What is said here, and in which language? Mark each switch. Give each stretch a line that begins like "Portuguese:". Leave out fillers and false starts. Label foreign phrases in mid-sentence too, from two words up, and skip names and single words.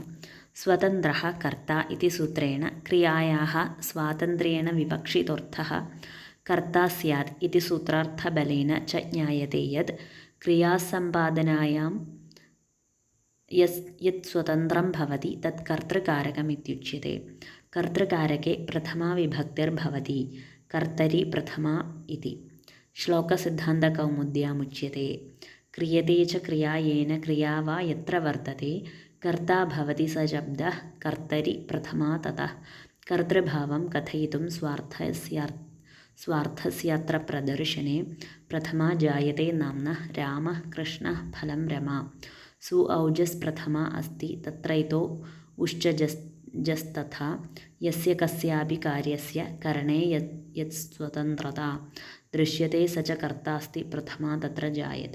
Sanskrit: സ്വതന്ത്രഃ കർത്ത ഇതി സൂത്രേണ ക്രിയായാഃ സ്വാതന്ത്ര്യേണ വിവക്ഷിതോർത്ഥഃ കർത്ത സ്യാത് ഇതി സൂത്രാർത്ഥബലേന ച ജ്ഞായത്തെ യത് ക്രിയാസമ്പാദനായാം യത് സ്വതന്ത്രം ഭവതി തത് കർത്തൃകാരകമിത്യുച്യത്തെ. കർത്തൃകാരകെ പ്രഥമാ വിഭക്തിർഭവതി. कर्तरि प्रथमा इति। श्लोकसिद्धान्तकौमुद्यामुच्यते क्रियते च क्रिया येन क्रिया वा यत्र वर्तते कर्ता भवति स शब्दः कर्तरि प्रथमा ततः कर्तृभावं कथयितुं स्वार्थस्यात्र प्रदर्शने प्रथमा जायते नाम्नः रामः कृष्णः फलं रमा सु औजस् प्रथमा अस्ति तत्रैतो उश्चजस्तथा यस्य कस्यापि कार्यस्य करणे यत्स्वतन्त्रता दृश्यते स च कर्तास्ति प्रथमा तत्र जायते।